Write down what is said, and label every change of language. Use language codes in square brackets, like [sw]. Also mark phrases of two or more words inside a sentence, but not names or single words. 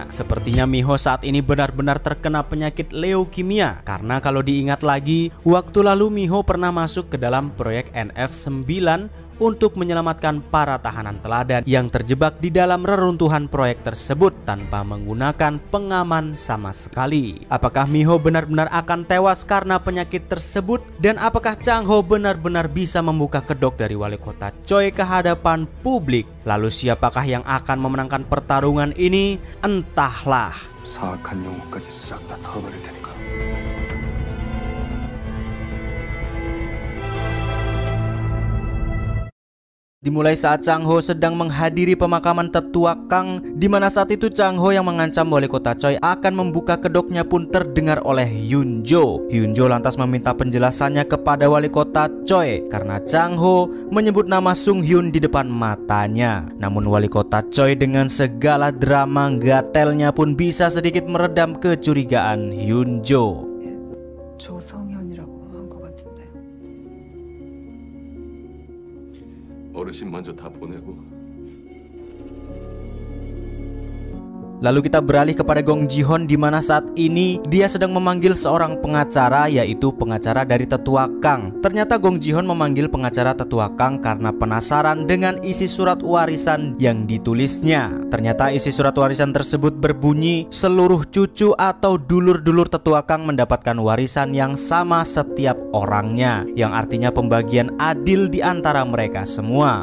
[id] Sepertinya Miho saat ini benar-benar terkena penyakit leukemia karena kalau diingat lagi, waktu lalu Miho pernah masuk ke dalam proyek NF9 untuk menyelamatkan para tahanan teladan yang terjebak di dalam reruntuhan proyek tersebut tanpa menggunakan pengaman sama sekali. Apakah Miho benar-benar akan tewas karena penyakit tersebut? Dan apakah Chang Ho benar-benar bisa membuka kedok dari Wali Kota Choi ke hadapan publik? Lalu siapakah yang akan memenangkan pertarungan ini? Entahlah. [ko] 사악한 영혼까지 싹 다 털어버릴 테니까. [id] Dimulai saat Chang Ho sedang menghadiri pemakaman Tetua Kang, di mana saat itu Chang Ho yang mengancam Wali Kota Choi akan membuka kedoknya pun terdengar oleh Hyun Jo. Hyun Jo lantas meminta penjelasannya kepada Wali Kota Choi karena Chang Ho menyebut nama Sung Hyun di depan matanya. Namun Wali Kota Choi dengan segala drama gatelnya pun bisa sedikit meredam kecurigaan Hyun Jo. [ko] 조성현이라고 한 것 같은데. 어르신 먼저 다 보내고 [id] Lalu kita beralih kepada Gong Ji-hon di mana saat ini dia sedang memanggil seorang pengacara, yaitu pengacara dari tetua Kang. Ternyata Gong Ji-hon memanggil pengacara tetua Kang karena penasaran dengan isi surat warisan yang ditulisnya. Ternyata isi surat warisan tersebut berbunyi seluruh cucu atau dulur-dulur tetua Kang mendapatkan warisan yang sama setiap orangnya, yang artinya pembagian adil di antara mereka semua.